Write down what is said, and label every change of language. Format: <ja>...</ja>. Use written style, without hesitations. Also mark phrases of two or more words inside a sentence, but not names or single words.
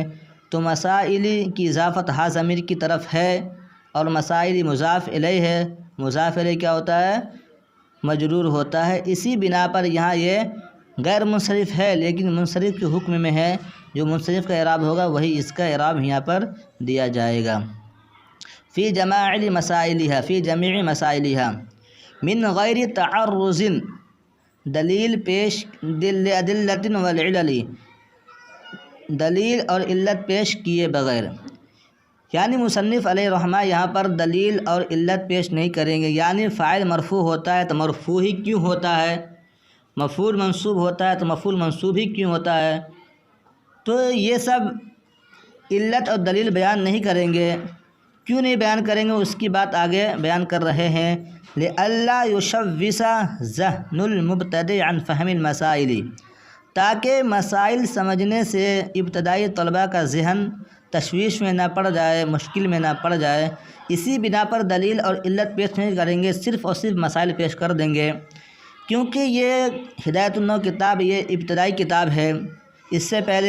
<ur>تو مسائلی کی اضافت ہا ضمیر کی طرف ہے اور مسائلی مضاف الیہ ہے، مضاف الیہ کیا ہوتا ہے؟ مجرور ہوتا ہے، اسی بنا پر یہاں یہ غیر منصرف ہے لیکن منصرف کے حکم میں ہے، جو منصرف کا اعراب ہوگا وہی اس کا اعراب یہاں پر دیا جائے گا۔</ur> <ar>فی جماعل مسائلھا، فی جمیع مسائلھا، من غیر تعرض، دلیل پیش لادلۃ والعلل،</ar> <ur>دلیل اور علت پیش کیے بغیر، یعنی مصنف</ur> <ar>علیہ الرحمہ</ar> <ur>یہاں پر دلیل اور علت پیش نہیں کریں گے، یعنی فاعل مرفوع ہوتا ہے تو مرفوع ہی کیوں ہوتا ہے، مفعول منصوب ہوتا ہے تو مفعول منصوب ہی کیوں ہوتا ہے، تو یہ سب علت اور دلیل بیان نہیں کریں گے۔ کیوں نہیں بیان کریں گے اس کی بات آگے بیان کر رہے ہیں۔</ur> <ar>لئلا یشوش ذہن المبتدئ عن فہم المسائل،</ar> <ur>تاکہ مسائل سمجھنے سے ابتدائی طلباء کا ذہن تشویش میں نہ پڑ جائے، مشکل میں نہ پڑ جائے، اسی بنا پر دلیل اور علت پیش نہیں کریں گے، صرف اور صرف مسائل پیش کر دیں گے، کیونکہ یہ ہدایت النو کتاب یہ ابتدائی کتاب ہے، اس سے پہلے</ur>